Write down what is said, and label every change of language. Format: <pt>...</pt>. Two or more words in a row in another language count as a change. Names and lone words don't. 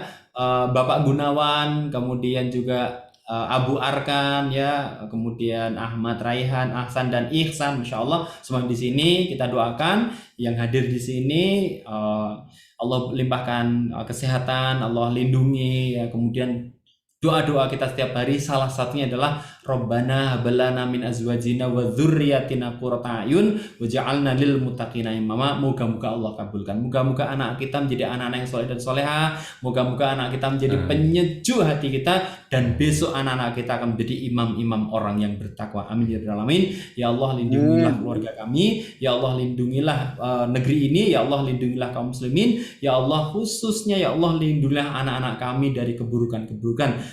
<id>Bapak Gunawan, kemudian juga Abu Arkan ya, kemudian Ahmad Raihan, Ahsan dan Ihsan,</id> <ar>ما شاء الله</ar> <id>semua di sini kita doakan yang hadir di sini Allah limpahkan kesehatan, Allah lindungi ya, kemudian doa-doa kita setiap hari salah satunya adalah</id> <ar>ربنا هب لنا من أزواجنا وذرياتنا قرة أعين واجعلنا للمتقين إماما.</ar> <id>Moga-moga Allah kabulkan. Moga-moga anak kita menjadi anak-anak yang soleh dan soleha. Moga-moga anak kita menjadi penyejuk hati kita, dan besok anak-anak kita akan menjadi imam-imam orang yang bertakwa.</id> <ar>آمين يا رب العالمين.</ar> <id>Ya Allah, lindungilah keluarga kami. Ya Allah, lindungilah negeri ini. Ya Allah, lindungilah kaum muslimin. Ya Allah, khususnya ya Allah, lindungilah anak-anak kami dari keburukan-keburukan.</id>